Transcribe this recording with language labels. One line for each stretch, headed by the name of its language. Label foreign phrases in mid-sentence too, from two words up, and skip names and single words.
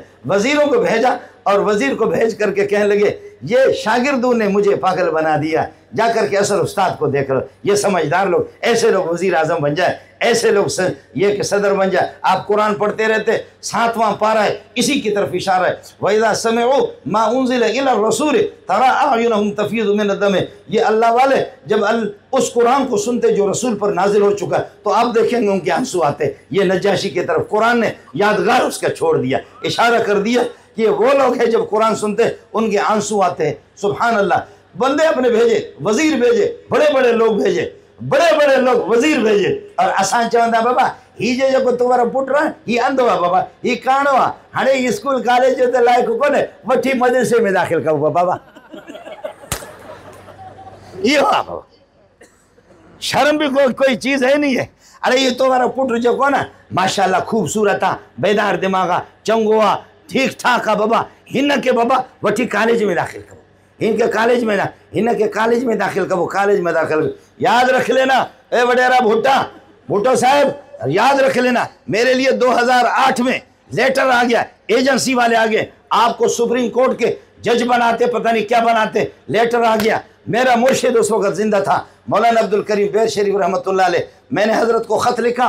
Urdu: وزیروں کو بھیجا اور وزیر کو بھیج کرکے کہنے لگے یہ شاگردوں نے مجھے پاگل بنا دیا، جا کرکے اصل استاد کو دیکھ لو. یہ سمجھدار لوگ، ایسے لوگ وزیر اعظم بن جائے، ایسے لوگ یہ کہ صدر بن جائے. آپ قرآن پڑھتے رہتے، 7واں پارہ ہے، اسی کی طرف اشارہ ہے.
Arabic: وإذا سمعوا ما أنزل إلى الرسول ترى أعينهم تفيض من دم.
Urdu: یہ اللہ والے جب اس قرآن کو سنتے جو رسول پر نازل ہو چکا تو آپ دیکھیں گے ان کے آنسو آتے. یہ نجاشی کی طرف قرآن نے یادگار اس کا چھوڑ دیا، اشارہ کر دیا کہ وہ لوگ ہیں جب قرآن سنتے ان کے آنسو آتے ہیں.
Arabic: سبحان الله.
Urdu: بندے اپنے بھیجے، وزیر بھیجے، بڑے بڑے لوگ بھیجے، بڑے بڑے لوگ وزیر بھیجے اور
Sindhi: असां चवंदा बाबा ही जो तुम्हारा पुट रहा ही अंधो आहे बाबा ही काणो आहे हाणे
English: school college
Sindhi: जो त लाइक़ कोन्हे वठी मदरसे में दाख़िल कबो बाबा इहो आहे बाबा
Urdu: شرم بھی کوئی چیز ہے نہیں ہے. ارے یہ تمہارا
Sindhi: पुट जो को ना माशाल्लाह खूबसूरत आहे बेदार दिमाग आहे चंगो आहे ठीक ठाक आहे बाबा हिन के बाबा वठी कॉलेज में दाख़िल कबो इनके कॉलेज में ना इनके कॉलेज में दाखिल कबो कॉलेज में दाखिल
Urdu: یاد رکھ لینا اے وڈیرا بھٹو صاحب یاد رکھ لینا میرے لیے 2008 میں لیٹر آ گیا ایجنسی والے آ گئے آپ کو سپریم کورٹ کے جج بناتے پتہ نہیں کیا بناتے لیٹر آ گیا میرا مرشد اس وقت زندہ تھا مولانا عبدالکریم بیر شریف
Arabic: رحمة الله عليه
Urdu: میں نے حضرت کو خط لکھا